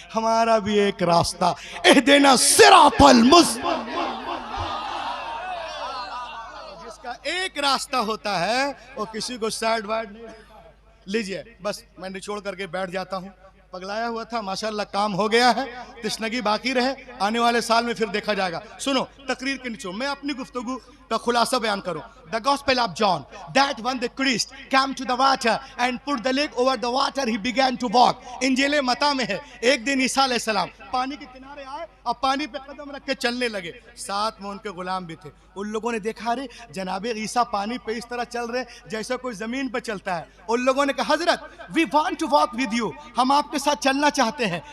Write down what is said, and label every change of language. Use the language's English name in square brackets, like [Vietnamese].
[Hindi] हमारा भी एक रास्ता, [Arabic] इहदिना सिरातल मुस्तकीम, [Hindi] जिसका एक रास्ता होता है वो किसी को साइड वाइड नहीं। लीजिए, बस मैं निचोड़ करके बैठ जाता हूँ। पगलाया हुआ था, माशाल्लाह काम हो गया है, तशनगी बाकी रहे, आने वाले साल में फिर देखा जाएगा। सुनो तकरीर के नीचे मैं अपनी गुफ्तगू का खुलासा बयान करूं। [English] The Gospel of John, that when the Christ came to the water and put the leg over the water, he began to walk. [Hindi] इंजील मत्ता में है, एक दिन ईसा अलैहिस्सलाम पानी के किनारे आए और पानी पे कदम रख के चलने लगे। साथ में उनके गुलाम भी थे। उन लोगों ने देखा, रे जनाबे ईसा पानी पे इस तरह चल रहे जैसा कोई जमीन पे चलता है। उन लोगों ने कहा, हजरत [English] we want to walk with you, [Hindi] हम आपके साथ चलना चाहते हैं।